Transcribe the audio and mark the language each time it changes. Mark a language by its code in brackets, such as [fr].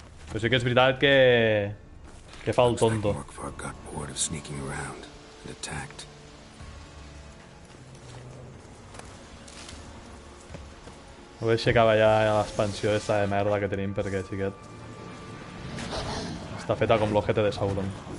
[ca] Però sí que és veritat que fa el tonto. [en] Morkvarg got bored of sneaking around and attacked. [ca] Ho aixecava ja l'expansió esta de merda que tenim perquè, xiquet, està feta com l'ojete de Sauron.